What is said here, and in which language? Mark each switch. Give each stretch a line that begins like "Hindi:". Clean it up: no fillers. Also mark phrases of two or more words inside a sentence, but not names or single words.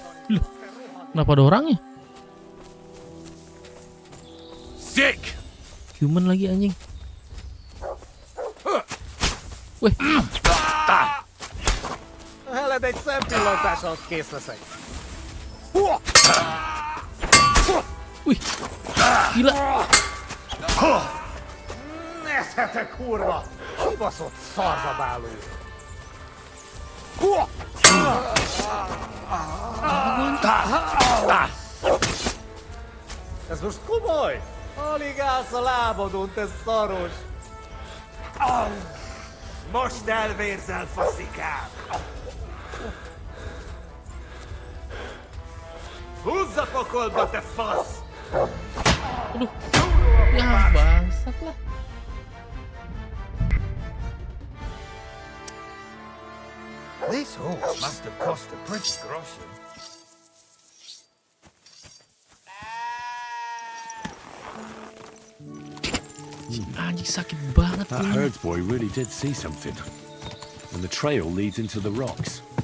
Indonesian: Kenapa ada orangnya?
English: Sick.
Indonesian: Human lagi anjing. Weh.
Hungarian: Helled egy szempillantással kész leszek.
Indonesian: Wih, gila.
Hungarian: Nézhetek, kurva! Kibaszott szarzabáló! Ez most komoly? Alig állsz a lábadon, te szaros! Most elvérzel, faszikám! Húzz a pokolba, te fasz!
Indonesian: Aduh, ya bangsat lah.
English: This horse must have cost a pretty groschen.
Indonesian: Anjing sakit banget
English: That
Indonesian: ini.
English: herdsboy really did see something. And the trail leads into the rocks.